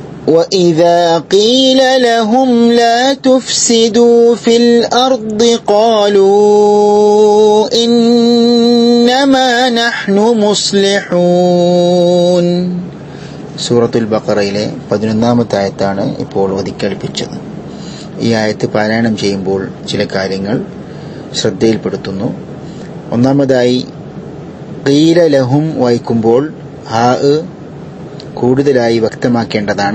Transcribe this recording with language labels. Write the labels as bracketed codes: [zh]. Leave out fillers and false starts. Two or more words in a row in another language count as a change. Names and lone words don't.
[ar] وَإِذَا قِيلَ لَهُمْ لَا تُفْسِدُوا فِي الْأَرْضِ قَالُوا إِنَّمَا نَحْنُ مُصْلِحُونَ. [ml] സൂറത്തുൽ ബഖറയിലെ 11-ാമത്തെ ആയത്താണ് ഇപ്പോൾ ഓതിക്കേൾപ്പിച്ചത്. ഈ ആയത്ത് പാരായണം ചെയ്യുമ്പോൾ ചില കാര്യങ്ങൾ ശ്രദ്ധയിൽപ്പെടുത്തുന്നു. ഒന്നാമതായി [ar] قيل لهم [ml] വായിക്കുമ്പോൾ ഹാ കൂടുതലായി വ്യക്തമാക്കേണ്ടതാണ്.